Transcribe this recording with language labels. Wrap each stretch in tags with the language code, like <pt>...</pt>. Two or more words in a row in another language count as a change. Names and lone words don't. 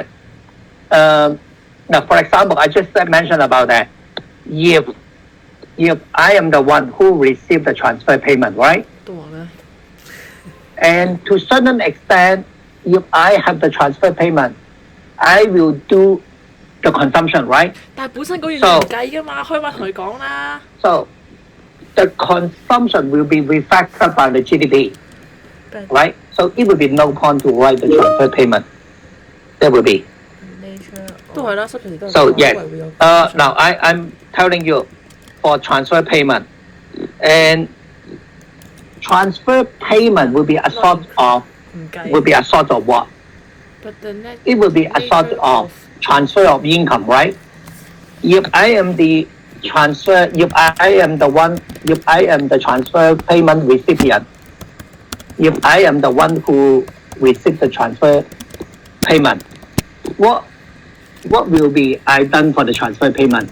<en>Now, for example, I just mentioned about that. If I am the one who received the transfer payment, right? And to a certain extent, if I have the transfer payment, I will do the consumption, right?</en> <yue>但係本身嗰樣嘢唔計㗎嘛，開咪同佢講啦。</yue> <en>So the consumption will be reflected by the GDP, right? So it will be no point to write the transfer payment. There will be.</en> <yue>都係啦，subsidy 都係。</yue> <en>So yes, now I'm telling you for transfer payment, and transfer payment will be a sort of what? But the net, it will be a sort of transfer of income, right? If I am the transfer, if I am the transfer payment recipient, if I am the one who receives the transfer payment, what will be I done for the transfer payment?</en>